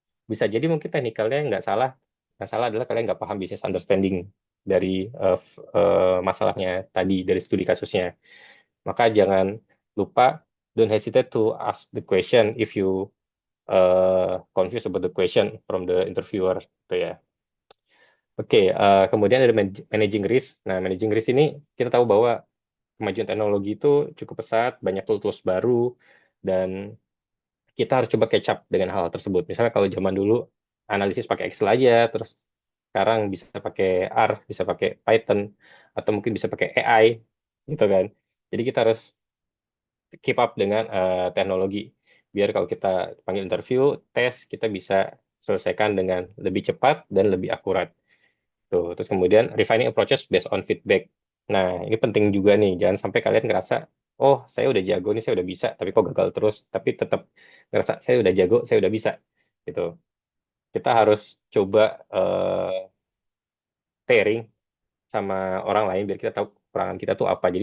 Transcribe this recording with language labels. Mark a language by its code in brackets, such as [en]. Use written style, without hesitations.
[id] Bisa jadi mungkin teknikalnya nggak salah. Yang salah adalah kalian nggak paham business understanding dari masalahnya tadi, dari studi kasusnya. Maka jangan lupa, [en] don't hesitate to ask the question if you confused about the question from the interviewer. [id] Gitu ya. Oke, kemudian ada managing risk. Nah, managing risk ini kita tahu bahwa kemajuan teknologi itu cukup pesat, banyak tools-tools baru, dan kita harus coba catch up dengan hal tersebut. Misalnya kalau zaman dulu analisis pakai Excel aja, terus sekarang bisa pakai R, bisa pakai Python, atau mungkin bisa pakai AI, gitu kan. Jadi kita harus keep up dengan teknologi. Biar kalau kita panggil interview, tes, kita bisa selesaikan dengan lebih cepat dan lebih akurat. Tuh. Terus kemudian [en] refining approaches based on feedback. [id] Nah, ini penting juga nih. Jangan sampai kalian ngerasa, oh saya udah jago nih, saya udah bisa, tapi kok gagal terus. Tapi tetap ngerasa saya udah jago, saya udah bisa. Gitu. Kita harus coba pairing sama orang lain biar kita tahu kekurangan kita tuh apa.